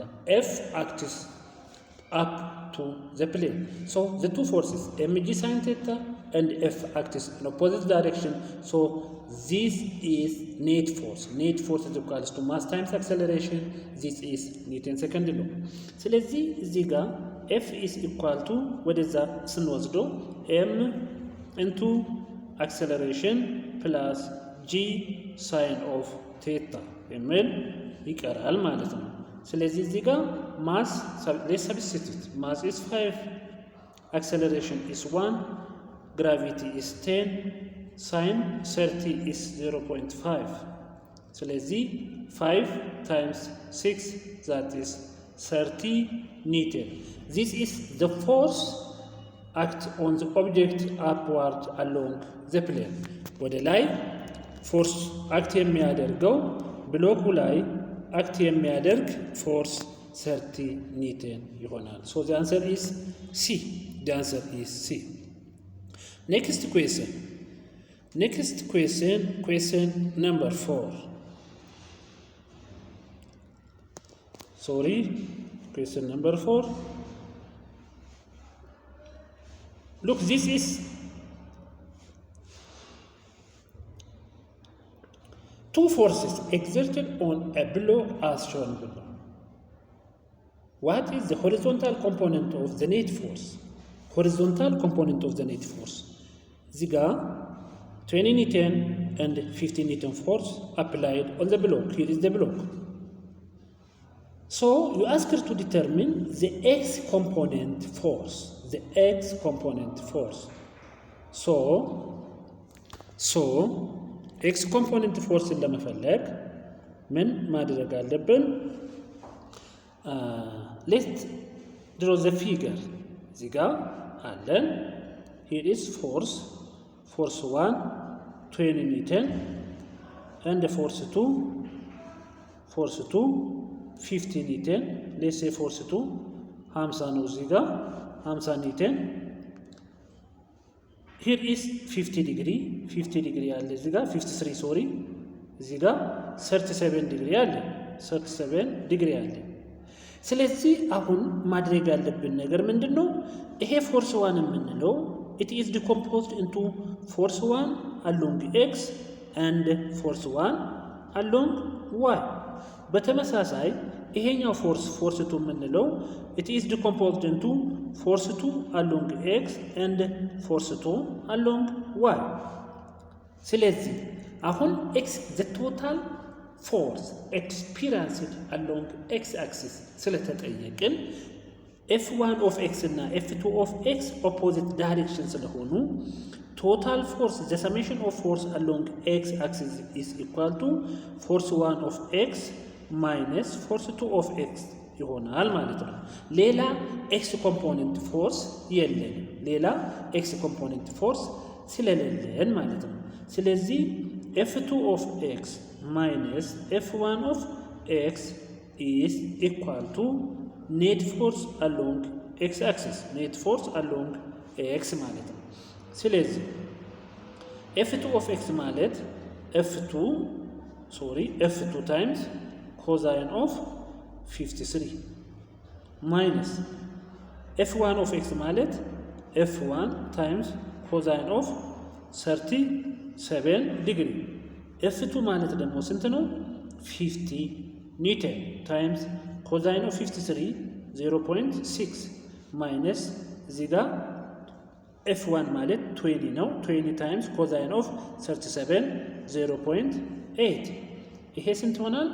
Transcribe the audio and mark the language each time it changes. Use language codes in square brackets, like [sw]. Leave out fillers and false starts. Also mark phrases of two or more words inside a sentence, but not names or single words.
[en] F acts up to the plane. So the two forces, mg sine theta and F acts in opposite direction. So this is net force. Net force is equals to mass times acceleration. This is Newton's second law. [am] ስለዚህ እዚህ ጋር [en] F is equal to [am] ወደዛ ስንወስደው [en] M into acceleration plus G sine of theta [am] የሚል ይቀራል ማለት ነው። ስለዚህ እዚህ ጋር [en] mass let's substitute. Mass is 5, acceleration is 1, gravity is 10, sine 30 is 0.5. ስለዚህ 5 times 6 that is 30 Newton. This is the force act on the object upward along the plane. [am] ወደ ላይ [en] force act [am] የሚያደርገው ብሎኩ ላይ አክት የሚያደርግ ፎርስ 30 ኒውተን ይሆናል። [en] So the answer is C. The answer is C. Next question. Next question, question number 4. Sorry, question number 4. Look, this is two forces exerted on a block as shown below. What is the horizontal component of the net force? Horizontal component of the net force. [am] እዚህ ጋር [en] 20 Newton and 50 Newton force applied on the block. Here is the block. So you ask her to determine the x component force. The x component force. So x component force [am] ለመፈለግ ምን ማድረግ አለብን? [en] Let's draw the figure. [am] እዚህ ጋር አለን። [en] Here is force 1 20 Newton and force 2 50 Newton. Let's say force 2 50 [am] ነው እዚህ ጋር [en] 50 Newton. Here is 50 degree [am] አለ እዚህ ጋር 53 sorry እዚህ ጋር 37 degree አለ 37 degree አለ። ስለዚህ አሁን ማድረግ ያለብን ነገር ምንድነው? ይሄ ፎርስ 1 የምንለው [en] it is decomposed into force 1 along x and force 1 along y. [am] በተመሳሳይ ይሄኛው ፎርስ 2 የምንለው [en] it is decomposed into force 2 along x and force 2 along y. [am] ስለዚህ አሁን [en] x the total force experienced along x axis ስለተጠየቅን f1 of x እና f2 of x opposite direction ስለሆኑ total force the summation of force along x axis is equal to force 1 of x minus force 2 of x [am] ይሆናል ማለት ነው። ሌላ [en] x component force [am] የለንም። ሌላ [en] x component force [am] ስለሌለን ማለት ነው። ስለዚህ [en] f2 of x minus f1 of x is equal to net force along x axis. Net force along x [am] ማለት ነው። ስለዚህ [en] f2 of x ማለት f2 times cosine of 53 minus f1 of x ማለት f1 times cosine of 37 degree. [am] f2 ማለት ደግሞ ስንት ነው? 50 ኒውተን [en] times cosine of 53 0.6 minus [am] እዚህ ጋር f1 ማለት 20 ነው 20 [en] times cosine of 37 0.8 [am] ይሄ ስንት ይሆናል?